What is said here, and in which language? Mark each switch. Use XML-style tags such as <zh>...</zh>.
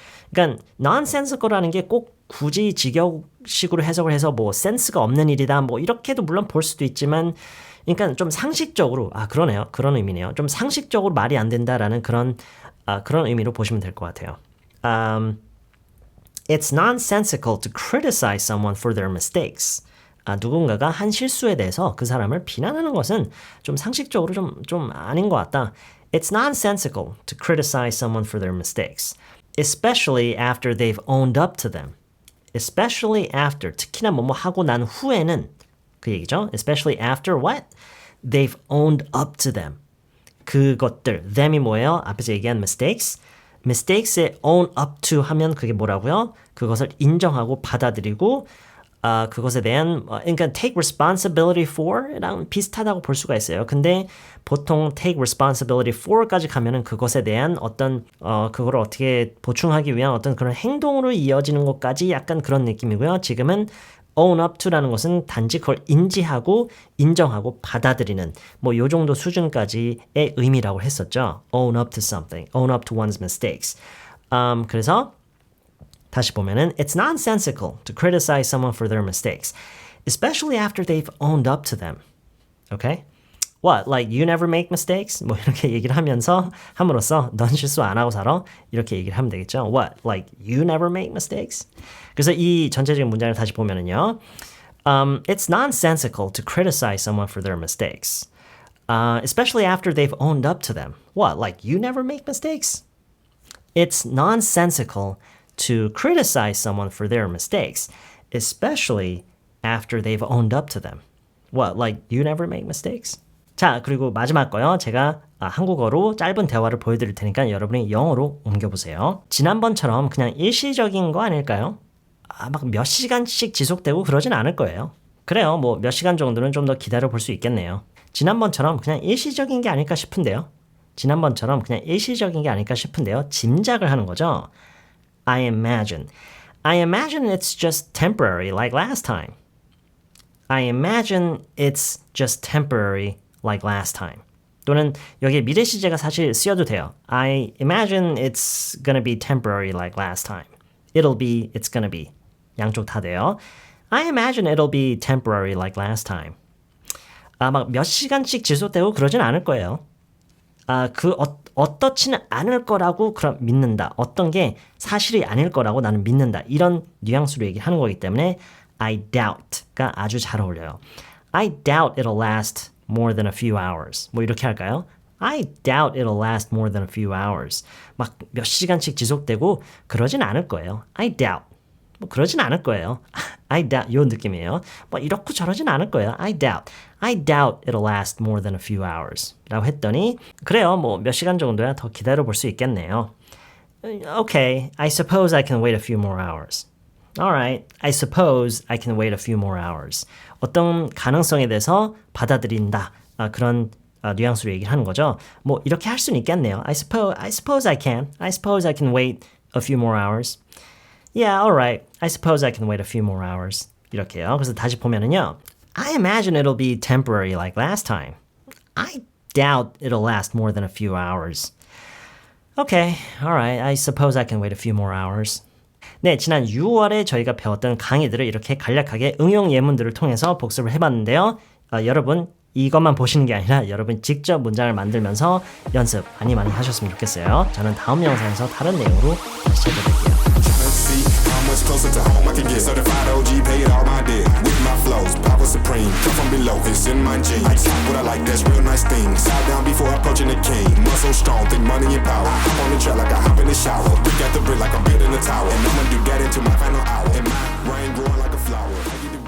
<ko>그러니까 nonsensical라는 게 꼭 굳이 직역식으로 해석을 해서 뭐 센스가 없는 일이다. 뭐 이렇게도 물론 볼 수도 있지만 그러니까 좀 상식적으로 그러네요. 그런 의미네요. 좀 상식적으로 말이 안 된다라는 그런 의미로 보시면 될 것 같아요.</ko> <en>It's nonsensical to criticize someone for their mistakes.</en> <ko>누군가가 한 실수에 대해서 그 사람을 비난하는 것은 좀 상식적으로 좀 아닌 것 같다.</ko> <en>It's nonsensical to criticize someone for their mistakes, especially after they've owned up to them. Especially after,</en> <ko>특히나 뭐뭐 하고 난 후에는 그 얘기죠.</ko> <en>Especially after what? They've owned up to them.</en> <ko>그것들, them이 뭐예요? 앞에서 얘기한 mistakes. mistakes에 own up to 하면 그게 뭐라고요? 그것을 인정하고 받아들이고 그것에 대한 그러니까 take responsibility for랑 비슷하다고 볼 수가 있어요. 근데 보통 take responsibility for까지 가면은 그것에 대한 어떤 그거를 어떻게 보충하기 위한 어떤 그런 행동으로 이어지는 것까지 약간 그런 느낌이고요. 지금은 own up to라는 것은 단지 그걸 인지하고 인정하고 받아들이는 뭐 요 정도 수준까지의 의미라고 했었죠.</ko> <en>own up to something, own up to one's mistakes.</en> <ko>그래서 다시 보면은</ko> <en>it's nonsensical to criticize someone for their mistakes, especially after they've owned up to them. Okay? What? Like you never make mistakes?</en> <ko>뭐 이렇게 얘기를 하면서 함으로써 넌 실수 안 하고 살아? 이렇게 얘기를 하면 되겠죠.</ko> <en>What? Like you never make mistakes?</en> <ko>그래서 이 전체적인 문장을 다시 보면은요.</ko> <en>It's nonsensical to criticize someone for their mistakes. Especially after they've owned up to them. What? Like you never make mistakes? It's nonsensical to criticize someone for their mistakes, especially after they've owned up to them. What? Like you never make mistakes?</en> <ko>자, 그리고 마지막 거요. 제가 한국어로 짧은 대화를 보여드릴 테니까 여러분이 영어로 옮겨보세요. 지난번처럼 그냥 일시적인 거 아닐까요? 막 몇 시간씩 지속되고 그러진 않을 거예요. 그래요. 뭐 몇 시간 정도는 좀 더 기다려 볼 수 있겠네요. 지난번처럼 그냥 일시적인 게 아닐까 싶은데요. 지난번처럼 그냥 일시적인 게 아닐까 싶은데요. 짐작을 하는 거죠.</ko> <en>I imagine it's just temporary like last time. I imagine it's just temporary like last time.</en> <ko>또는 여기에 미래 시제가 사실 쓰여도 돼요.</ko> <en>I imagine it's gonna be temporary like last time. It'll be, it's gonna be.</en> <ko>양쪽 다 돼요.</ko> <en>I imagine it'll be temporary like last time.</en> <ko>막 몇 시간씩 지속되고 그러진 않을 거예요. 어떻지는 않을 거라고 믿는다. 어떤 게 사실이 아닐 거라고 나는 믿는다. 이런 뉘앙스로 얘기하는 거기 때문에 I doubt가 아주 잘 어울려요.</ko> <en>I doubt it'll last more than a few hours.</en> <ko>뭐 이렇게 할까요?</ko> <en>I doubt it'll last more than a few hours.</en> <ko>막 몇 시간씩 지속되고 그러진 않을 거예요.</ko> <en>I doubt.</en> <ko>뭐 그러진 않을 거예요.</ko> <en>I doubt</en> <ko>이 느낌이에요. 뭐 이렇고 저러진 않을 거예요.</ko> <en>I doubt it'll last more than a few hours.</en> <ko>라고 했더니 그래요. 뭐 몇 시간 정도야 더 기다려 볼 수 있겠네요.</ko> <en>Okay, I suppose I can wait a few more hours. Alright, I suppose I can wait a few more hours.</en> <ko>어떤 가능성에 대해서 받아들인다. 그런 뉘앙스로 얘기를 하는 거죠. 뭐 이렇게 할 수는 있겠네요.</ko> <en>I suppose I can. I suppose I can wait a few more hours. Yeah, alright. I suppose I can wait a few more hours.</en> <ko>이렇게요. 그래서 다시 보면은요.</ko> <en>I imagine it'll be temporary like last time. I doubt it'll last more than a few hours. Okay, alright. I suppose I can wait a few more hours.</en> <ko>네, 지난 6월에 저희가 배웠던 강의들을 이렇게 간략하게 응용 예문들을 통해서 복습을 해봤는데요. 여러분 이것만 보시는 게 아니라 여러분 직접 문장을 만들면서 연습 많이 하셨으면 좋겠어요. 저는 다음 영상에서 다른 내용으로 다시 찾아뵐게요.</ko> <en>Closer to home I can get certified OG, paid all my debt with my flows, power supreme, come from below, it's in my genes. I got what I like, that's real nice things. Side down before approaching the king, muscle strong, think money and power. I'm on the track like I hop in the shower. We got the brick like I'm building a tower, and I'ma do that into my final hour. And my brain growing like a flower.</en>